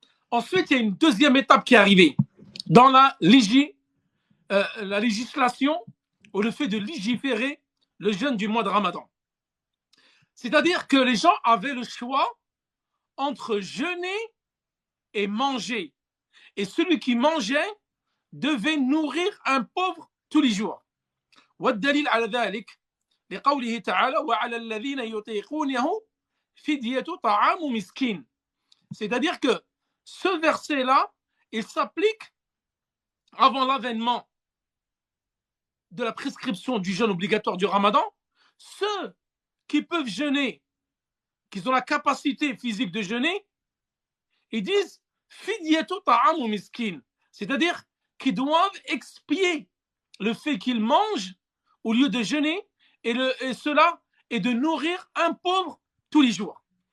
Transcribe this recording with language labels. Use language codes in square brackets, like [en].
[fr] Ensuite, il y a une deuxième étape qui est arrivée dans la législation ou le fait de légiférer le jeûne du mois de Ramadan. C'est-à-dire que les gens avaient le choix entre jeûner et manger. Et celui qui mangeait devait nourrir un pauvre tous les jours. [ar] والدليل على ذلك لقوله تعالى وعلى الذين يطيقونه فدية طعام مسكين. [fr] C'est-à-dire que ce verset-là, il s'applique avant l'avènement de la prescription du jeûne obligatoire du Ramadan. Ceux qui peuvent jeûner, qui ont la capacité physique de jeûner, ils disent [ar] fidyatu ta'amu miskin, [fr] c'est-à-dire qu'ils doivent expier le fait qu'ils mangent au lieu de jeûner, et cela est de nourrir un pauvre tous les jours.